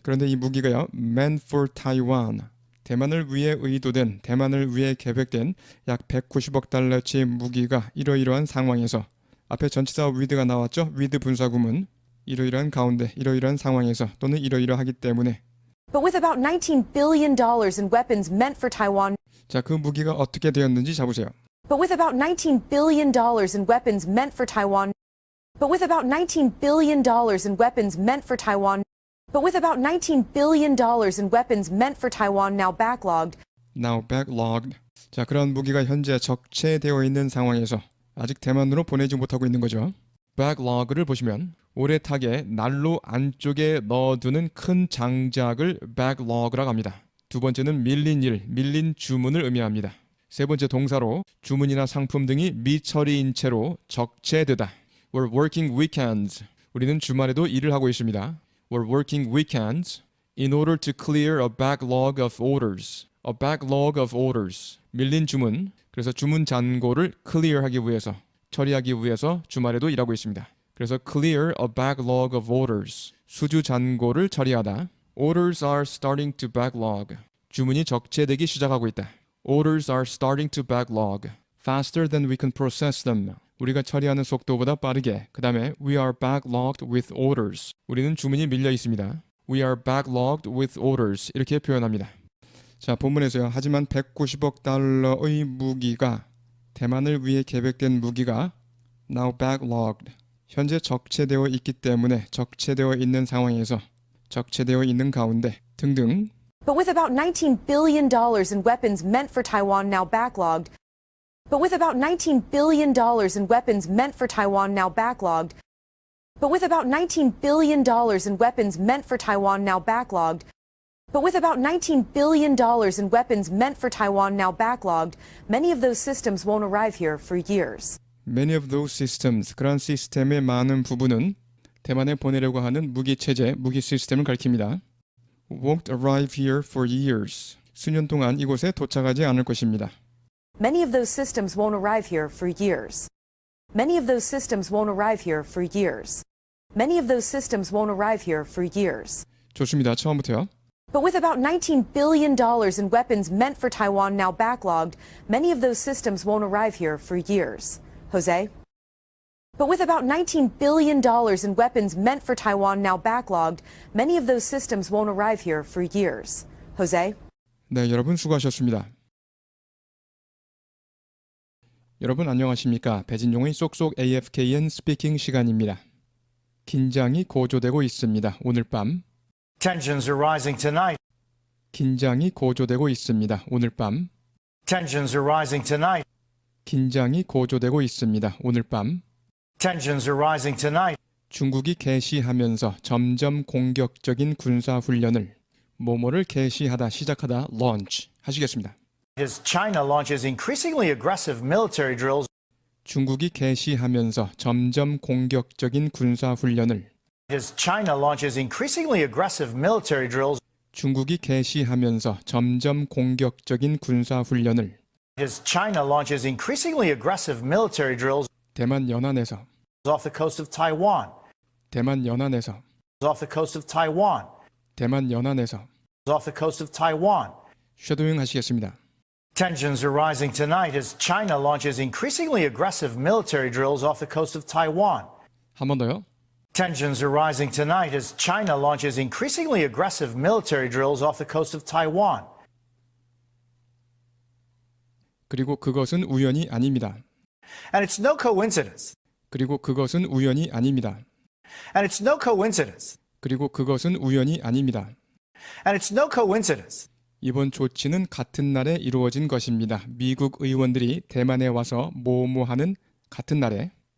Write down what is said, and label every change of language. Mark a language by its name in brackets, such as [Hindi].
[Korean] 그런데 이 무기가요. [English] meant for Taiwan. [Korean] 대만을 위해 의도된, 대만을 위해 계획된 약 190억 달러치의 무기가 이러이러한 상황에서 앞에 전치사 with가 나왔죠. with 분사구문. 이러이러한 가운데, 이러이러한 상황에서 또는 이러이러하기 때문에 [English] But with about $19 billion in weapons meant for Taiwan. [Korean] 자, 그 무기가 어떻게 되었는지 잡으세요. [English] But with about $19 billion in weapons meant for Taiwan. But with about $19 billion in weapons meant for Taiwan. But with about $19 billion in weapons meant for Taiwan now backlogged. Now backlogged. [Korean] 자, 그런 무기가 현재 적체되어 있는 상황에서 아직 대만으로 보내지 못하고 있는 거죠. backlog를 보시면 오래 타게 난로 안쪽에 넣어두는 큰 장작을 backlog라고 합니다. 두 번째는 밀린 일, 밀린 주문을 의미합니다. 세 번째 동사로 주문이나 상품 등이 미처리인 채로 적체되다. [English] We're working weekends. [Korean] 우리는 주말에도 일을 하고 있습니다. [English] We're working weekends in order to clear a backlog of orders. A backlog of orders. [Korean] 밀린 주문. 그래서 주문 잔고를 clear하기 위해서, 처리하기 위해서 주말에도 일하고 있습니다. 그래서 clear a backlog of orders. 수주 잔고를 처리하다. [English] Orders are starting to backlog. [Korean] 주문이 적체되기 시작하고 있다. [English] Orders are starting to backlog. Faster than we can process them. [Korean] 우리가 처리하는 속도보다 빠르게. 그 다음에 [English] we are backlogged with orders. [Korean] 우리는 주문이 밀려 있습니다. [English] We are backlogged with orders. [Korean] 이렇게 표현합니다. 자, 본문에서요. 하지만 190억 달러의 무기가 대만을 위해 계획된 무기가 [English] now backlogged. [Korean] 현재 적체되어 있기 때문에 적체되어 있는 상황에서 적체되어 있는 가운데 등등. [English] But with about $19 billion in weapons meant for Taiwan now backlogged. But with about $19 billion in weapons meant for Taiwan now backlogged. But with about $19 billion in weapons meant for Taiwan now backlogged. But with about $19 billion in weapons meant for Taiwan now backlogged, many of those systems won't arrive here for years. Many of those systems, [Korean] 그런 시스템의 많은 부분은 대만에 보내려고 하는 무기 체제, 무기 시스템을 가리킵니다. [English] Won't arrive here for years. [Korean] 수년 동안 이곳에 도착하지 않을 것입니다. [English] Many of those systems won't arrive here for years. Many of those systems won't arrive here for years. Many of those systems won't arrive here for years. [Korean] 좋습니다. 처음부터요. [English] But with about $19 billion in weapons meant for Taiwan now backlogged, many of those systems won't arrive here for years. Jose? But with about $19 billion in weapons meant for Taiwan now backlogged, many of those systems won't arrive here for years. Jose? [Korean] 네, 여러분 수고하셨습니다. 여러분 안녕하십니까? 배진용의 쏙쏙 AFKN 스피킹 시간입니다. 긴장이 고조되고 있습니다. 오늘 밤. [English] Tensions are rising tonight. [Korean] 긴장이 고조되고 있습니다. 오늘 밤. [English] Tensions are rising tonight. [Korean] 긴장이 고조되고 있습니다. 오늘 밤. [English] Tensions are rising tonight. [Korean] 중국이 개시하면서 점점 공격적인 군사 훈련을 뭐뭐를 개시하다 시작하다 launch 하시겠습니다. [English] As China launches increasingly aggressive military drills [Korean] 중국이 개시하면서 점점 공격적인 군사 훈련을 [English] as China launches increasingly aggressive military drills [Korean] 중국이 개시하면서 점점 공격적인 군사 훈련을 [English] As China launches increasingly aggressive military drills [Korean] 대만 연안에서 [English] off the coast of Taiwan, [Korean] 대만 연안에서 [English] off the coast of Taiwan, [Korean] 대만 연안에서 [English] off the coast of Taiwan. [Korean] 쉐도잉 하시겠습니다. [English] Tensions are rising tonight as China launches increasingly aggressive military drills off the coast of Taiwan. [Korean] 한 번 더요. [English] Tensions are rising tonight as China launches increasingly aggressive military drills off the coast of Taiwan. [Korean] 그리고 그것은 우연이 아닙니다. [English] And it's no coincidence. [Korean] 그리고 그것은 우연이 아닙니다. [English] And it's no coincidence. [Korean] 그리고 그것은 우연이 아닙니다. [English] And it's no coincidence. [Korean] 이번 조치는 같은 날에 이루어진 것입니다. 미국 의원들이 대만에 와서 뭐뭐하는 같은 날에